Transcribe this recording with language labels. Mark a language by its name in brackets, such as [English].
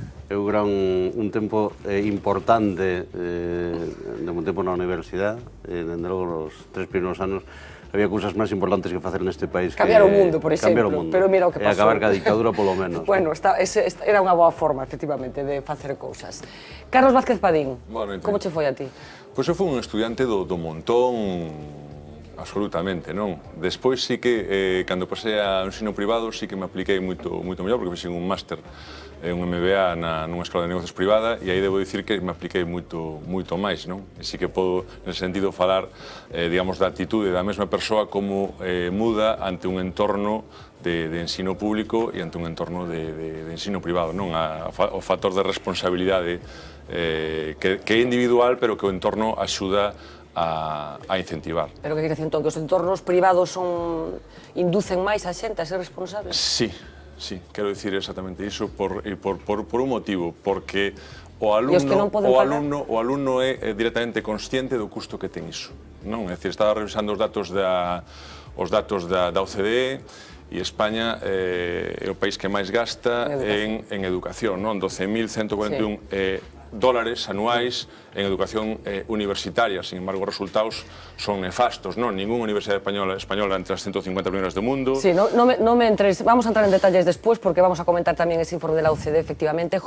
[Galician] Eu gran un tempo importante de un tempo na universidade, dende logo nos 3 primeiros anos había cousas máis importantes que facer neste país. Cambiar o mundo, por exemplo. Cambiar o mundo. Pero mira o que pasou. E acabar ca dictadura, polo menos. Bueno, era unha boa forma, efectivamente, de facer cousas. Carlos Vázquez Padín, como che foi a ti? Pois eu fui un estudiante do montón, absolutamente, non? Despois sí que, cando pasei a ensino privado, sí que me apliquei moito mellor, porque fixen un máster, un MBA nunha escola de negocios privada, e aí debo dicir que me apliquei moito máis, non? E sí que podo, nese sentido, falar, digamos, da actitude da mesma persoa como muda ante un entorno de ensino público e ante un entorno de ensino privado, non? O factor de responsabilidade que é individual, pero que o entorno axuda a incentivar. Pero que quere dicir, entón, que os entornos privados inducen máis a xente a ser responsable? Sí, quero dicir exactamente iso por un motivo, porque o alumno é directamente consciente do custo que ten iso, non? É dicir, estaba revisando os datos da OCDE e España é o país que máis gasta en educación, non? 12.141 dólares anuais en educación universitaria. Sin embargo, os resultados son nefastos, non? Ninguna universidade española entre as 150 primeiras do mundo. [Spanish] Sí, no me entres, vamos a entrar en detalles después porque vamos a comentar también ese informe de la OCDE, efectivamente.